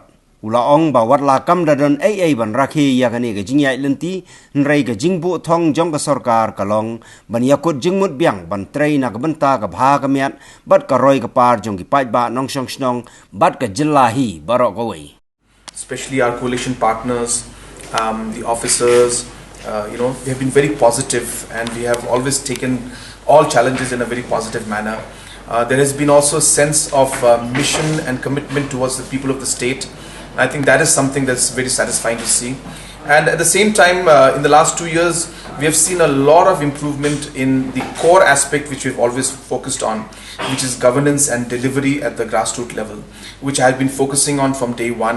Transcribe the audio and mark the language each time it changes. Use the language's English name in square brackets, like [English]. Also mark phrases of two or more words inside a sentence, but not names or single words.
[Khasi] Ula ong ba wat la kam dadon AA ban rakhi ya ka ni ke jingya lenti nrei ke jingbu thong jong ka Sorkar kalong ban yakut jingmut biang ban trei na ka benta ka bha ka miat bat ka roi ka par jong ki pait ba nong shong snong bat ka jillahi barok kawai. [English] Especially our coalition partners, the officers, they have been very positive and we have always taken all challenges in a very positive manner. There has been also a sense of mission and commitment towards the people of the state. And I think that is something that's very satisfying to see. And at the same time, in the last 2 years, we have seen a lot of improvement in the core aspect which we've always focused on, which is governance and delivery at the grassroots level, which I have been focusing on from day one.